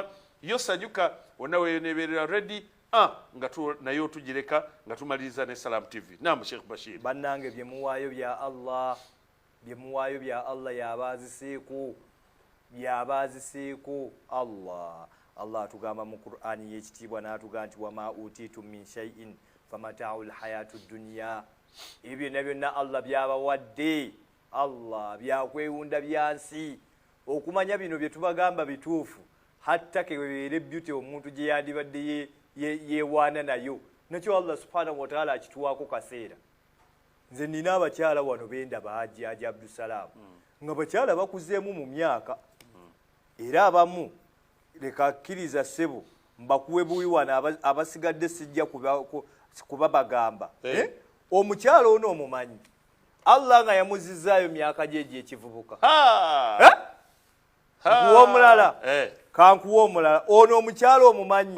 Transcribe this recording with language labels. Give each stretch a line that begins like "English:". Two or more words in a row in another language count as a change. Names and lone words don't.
Ganda: Yo sanyuka wonna weneebeerera ready nga naye otugireka nga tumaliriza ne Salam TV. Naam Sheikh Bashir. Bannange bye muwaayo bya Allah yabaziseeko Allah atugamba mu Qur'ani y'ekitiibwa n'atuga nti
Arabic: وما أوتيتم من شيء فمتاع الحياة الدنيا.
Ganda: Ebyo byonna Allah byabawadde. Allah byakwewunda byansi. Okumanya bino bye tubagamba bituufu hatta kebeere beauty omuntu gye yandibadde yewaana nayo nakyo Allah
Arabic: سبحانه وتعالى
Ganda: akituwaako kaseera. Nze nina abakyala wano benda Haji Abdussalam nga bakyala bakuzeemu mu myaka era abamu leka kkiriza ssebo mbakuwe buwi wano abasigadde sijja kuba bagamba omukyala ono omumanyi Allah nga yamuzizaayo myaka gye ekivubuka kuwa omulala kankuwa omulala ono omukyala omumanyi